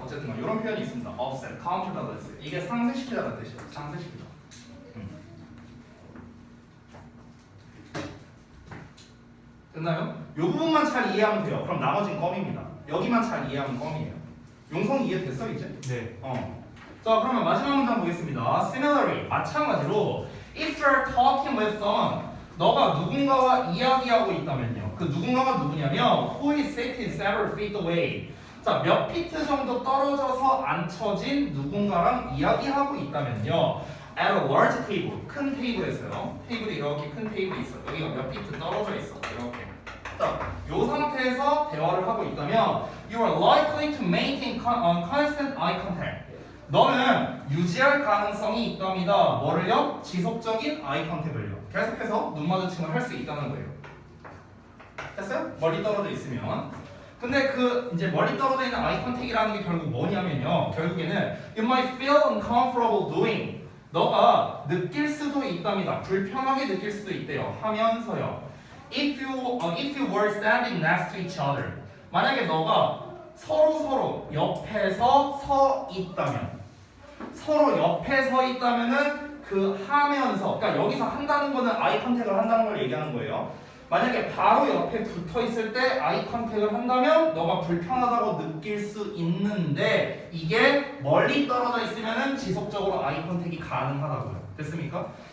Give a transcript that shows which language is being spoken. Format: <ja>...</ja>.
<ko>어쨌든 이런 표현이 있습니다. offset, counterbalance 이게 상쇄시키다라는 뜻이에요. 상쇄시키다. 됐나요? 이 부분만 잘 이해하면 돼요. 그럼 나머지는 껌입니다. 여기만 잘 이해하면 껌이에요. 용성이 이해됐어 이제? 네. 자 그러면 마지막 문장 보겠습니다.</ko> <en>Similarly</en> <ko>마찬가지로</ko> <en>if you're talking with someone</en> <ko>너가 누군가와 이야기하고 있다면요. 그 누군가가 누구냐면</ko> <en>who is sitting several feet away.</en> <ko>자 몇 피트 정도 떨어져서 앉혀진 누군가랑 이야기하고 있다면요.</ko> <en>at a large table</en> <ko>큰 테이블에서요. 테이블이 이렇게 큰 테이블이 있어. 여기가 몇 피트 떨어져 있어. 이렇게. 자, 이 상태에서 대화를 하고 있다면</ko> <en>you are likely to maintain constant eye contact.</en> <ko>너는 유지할 가능성이 있답니다. 뭐를요? 지속적인 아이 컨택을요. 계속해서 눈 마주침을 할 수 있다는 거예요. 됐어요? 멀리 떨어져 있으면. 근데 그 이제 멀리 떨어져 있는 아이 컨택이라는 게 결국 뭐냐면요. 결국에는</ko> <en>you might feel uncomfortable doing.</en> <ko>너가 느낄 수도 있답니다. 불편하게 느낄 수도 있대요. 하면서요.</ko> <en>If you were standing next to each other.</en> <ko>만약에 너가 서로 옆에서 서 있다면. 서로 옆에 서 있다면은 그 하면서 그러니까 여기서 한다는 거는 아이 컨택을 한다는 걸 얘기하는 거예요. 만약에 바로 옆에 붙어 있을 때 아이 컨택을 한다면 너가 불편하다고 느낄 수 있는데 이게 멀리 떨어져 있으면은 지속적으로 아이 컨택이 가능하다고요. 됐습니까?</ko>